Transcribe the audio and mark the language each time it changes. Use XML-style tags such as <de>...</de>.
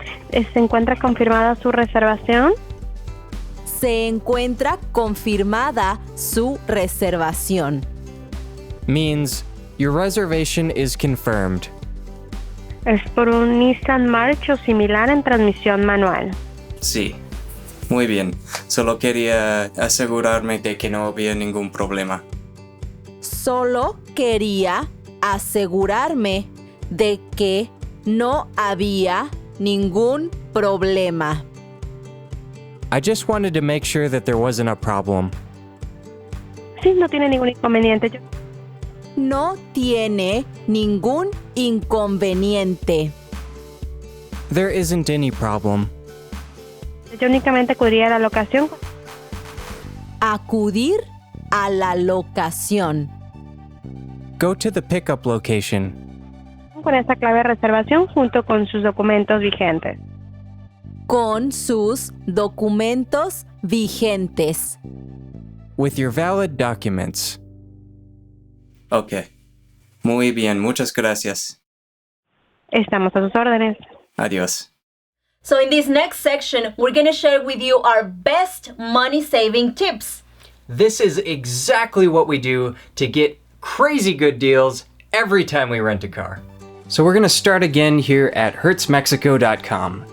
<es>¿Se encuentra confirmada su reservación? Se encuentra confirmada su reservación.</es> <en>Means your reservation is confirmed.</en> <es>Es por un Nissan March o similar en transmisión manual. Sí, Muy bien. Solo quería asegurarme de que no había ningún problema. Solo quería asegurarme de que no había ningún problema.</es> <en>I just wanted to make sure that there wasn't a problem.</en> <es>Sí, no tiene ningún inconveniente. No tiene ningún inconveniente.</es> <en>There isn't any problem.</en> <es>Yo únicamente acudiría a la locación. Acudir a la locación.</es> <en>Go to the pickup location.</en> <es>Con esta clave de reservación junto con sus documentos vigentes. Con sus documentos vigentes.</es> <en>With your valid documents. Ok.</en> <es>Muy bien, muchas gracias. Estamos a sus órdenes. Adiós.</es> <en>So in this next section, we're going to share with you our best money-saving tips. This is exactly what we do to get crazy good deals every time we rent a car. So we're gonna start again here at hertzmexico.com.</en>